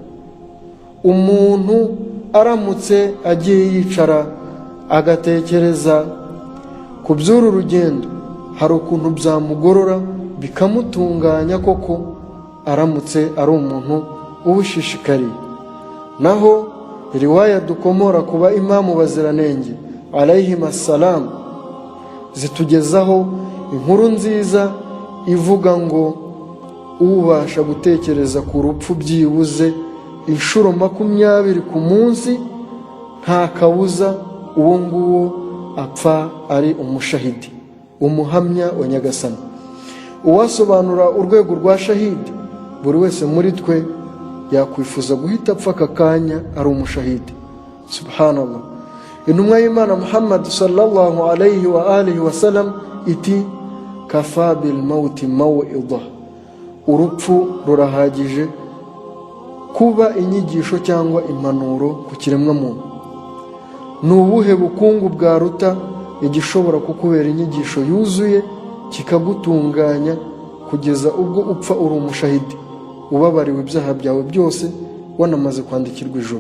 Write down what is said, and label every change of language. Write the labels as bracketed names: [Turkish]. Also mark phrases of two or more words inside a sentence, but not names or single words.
[Kinyarwanda] Umuntu aramutse agiye yicara agatekereza ku by'uru rugendo, hari ukuntu byamugorora bikamutunganya koko aramutse ari umuntu ubishishikariye. Naho riwaya dukomora kuba imamu baziranenge [Arabic] عليهم السلام [Kinyarwanda] zitugezaho inkuru nziza ivuga ngo ubasha gutekereza ku rupfu byibuze inshuro 20 ku munsi, nta kabuza uwo nguwo apfa ari umushahidi, umuhamya wa Nyagasani. Uwasobanura urwego rwa shahidi, buri wese muri twe yakwifuza guhita apfa aka kanya ari umushahidi. Subhanallah. Intumwa y'Imana Muhammad [Arabic] صلى الله عليه وآله وسلم [Kinyarwanda] iti [Arabic] كفى بالموت موعظة, [Kinyarwanda] urupfu rurahagije kuba inyigisho cyangwa impanuro ku kiremwa muntu. Ni ubuhe bukungu bwaruta igishobora kukubera inyigisho yuzuye kikagutunganya kugeza ubwo upfa uri umushahidi, ubabariwe ibyaha byawe byose, wanamaze kwandikirwa ijuru.